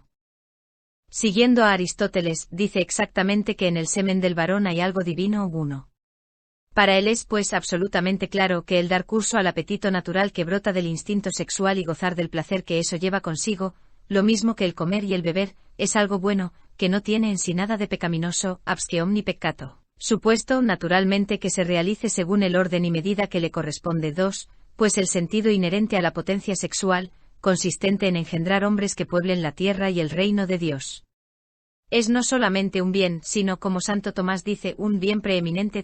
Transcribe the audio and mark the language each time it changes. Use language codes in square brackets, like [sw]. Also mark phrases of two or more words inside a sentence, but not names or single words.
[es] Siguiendo a Aristóteles, dice exactamente que en el semen del varón hay algo divino o uno. Para él es pues absolutamente claro que el dar curso al apetito natural que brota del instinto sexual y gozar del placer que eso lleva consigo, lo mismo que el comer y el beber, es algo bueno, que no tiene en sí nada de pecaminoso, [la] absque omni peccato, [es] supuesto naturalmente que se realice según el orden y medida que le corresponde. 2. Pues el sentido inherente a la potencia sexual, consistente en engendrar hombres que pueblen la tierra y el reino de Dios, es no solamente un bien, sino, como Santo Tomás dice, un bien preeminente.